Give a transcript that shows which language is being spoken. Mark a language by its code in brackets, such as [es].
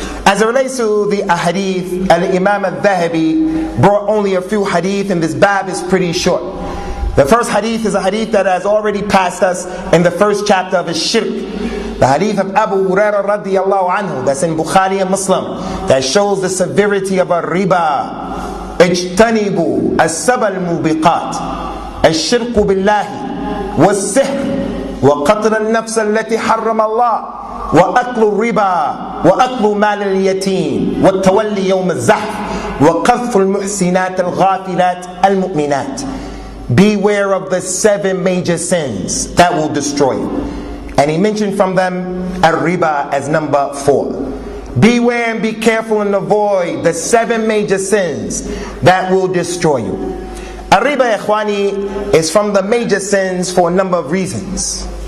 [en] As it relates to the hadith, al-Imam al-Dhahabi brought only a few hadith, and this bab is pretty short. The first hadith is a hadith that has already passed us in the first chapter of his shirk. The hadith of Abu Hurairah radiyallahu anhu, that's in Bukhari and Muslim, that shows the severity of a riba. [ar] اجتنبوا السبع الموبقات الشرك بالله والسحر وقتل النفس التي حرم الله وأكل الربا وأكل مال اليتيم والتولي يوم الزحف وقذف المحسنات الغافلات المؤمنات. [en] Beware of the 7 major sins that will destroy you. And he mentioned from them al-riba as number 4. Beware and be careful and avoid the 7 major sins that will destroy you. Al-riba, ikhwani, is from the major sins for a number of reasons.